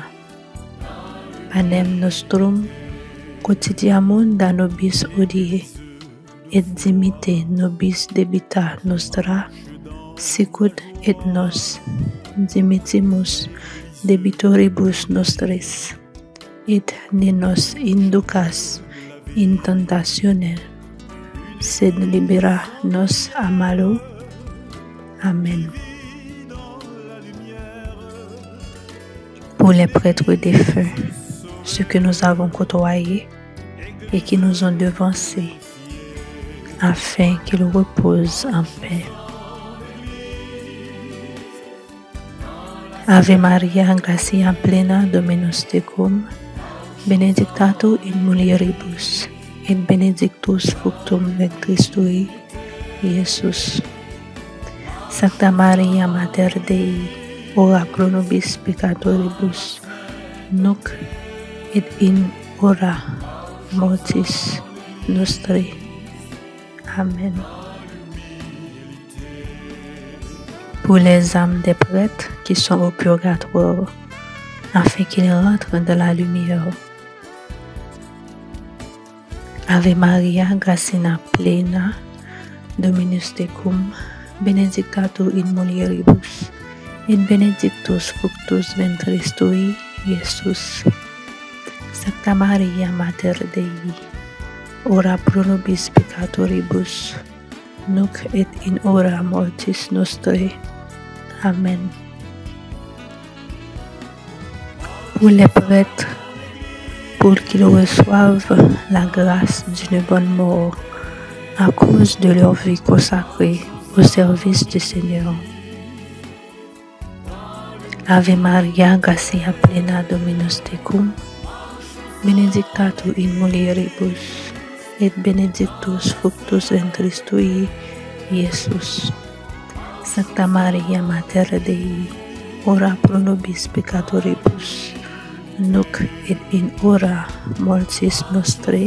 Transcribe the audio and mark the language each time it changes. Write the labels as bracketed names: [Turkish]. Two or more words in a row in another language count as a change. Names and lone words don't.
[Latin] Panem nostrum quotidianum da nobis hodie, et dimitte nobis debita nostra, sicut et nos dimittimus debitoribus nostris, et ne nos inducas in tentationem, sed libera nos a malo. Amen. [French] Pour les prêtres défunts, ceux que nous avons côtoyés et qui nous ont devancés, afin qu'ils reposent en paix. [Latin] Ave Maria, gratia plena, Dominus tecum, benedicta tu in mulieribus, et benedictus fructum ventris tui, Iesus. Sancta Maria, Mater Dei, ora pro nobis peccatoribus, nunc et in hora mortis nostri. Amen. [French] Pour les âmes des prêtres qui sont au purgatoire, afin qu'ils rentrent dans la lumière. [Latin] Ave Maria, gratia plena, Dominus tecum, benedicta tu in mulieribus, et benedictus fructus ventris tui, Iesus. Sancta Maria, Mater Dei, ora pro nobis peccatoribus, nunc et in hora mortis nostri. Amen. [French] Pour les prêtres, pour qu'ils reçoivent la grâce d'une bonne mort à cause de leur vie consacrée au service du Seigneur. [Latin] Ave Maria, gratia plena, Dominus tecum, benedicta tu in mulieribus, et benedictus fructus ventris tui, Iesus. Sancta Maria, Mater Dei, ora pro nobis peccatoribus, nunc et in hora mortis nostrae.